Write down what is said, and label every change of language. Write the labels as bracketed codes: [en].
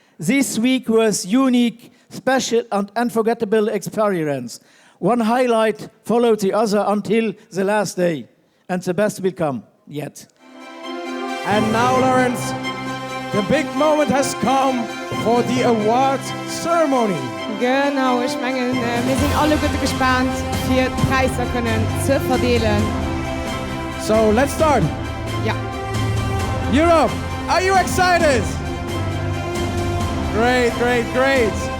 [en] This week was unique, special and unforgettable experience. One highlight followed the other until the last day. And the best will come yet. And now, Lawrence, the big moment has come for the award ceremony. [de] Genau, ich meine, wir sind alle gut gespannt, für Preise können zu verdienen. [en] So, let's start. [de] Ja. [en] Europe, are you excited? Great, great, great.